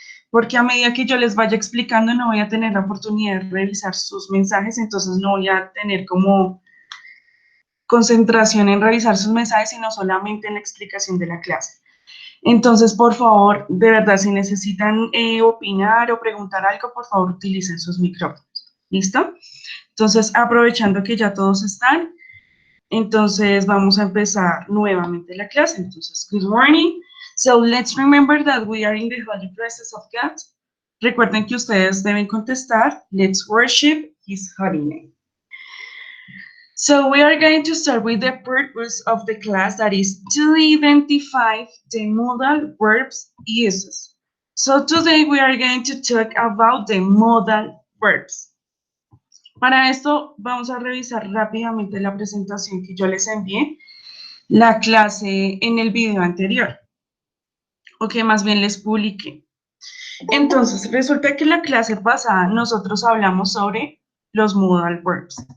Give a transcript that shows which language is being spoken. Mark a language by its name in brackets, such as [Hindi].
[Spanish] Porque a medida que yo les vaya explicando no voy a tener la oportunidad de revisar sus mensajes, entonces no voy a tener como concentración en revisar sus mensajes, sino solamente en la explicación de la clase. Entonces, por favor, de verdad, si necesitan opinar o preguntar algo, por favor, utilicen sus micrófonos. ¿Listo? Entonces, aprovechando que ya todos están, entonces vamos a empezar nuevamente la clase. [English] Entonces, good morning. So, let's remember that we are in the holy presence of God. [Spanish] Recuerden que ustedes deben contestar, [English] let's worship His holy name. So we are going to start with the purpose of the class, that is to identify the modal verbs uses. So today we are going to talk about the modal verbs. [Spanish] Para esto vamos a revisar rápidamente la presentación que yo les envié, la clase en el video anterior, o que más bien les publiqué. Entonces, resulta que en la clase pasada nosotros hablamos sobre los modal verbs.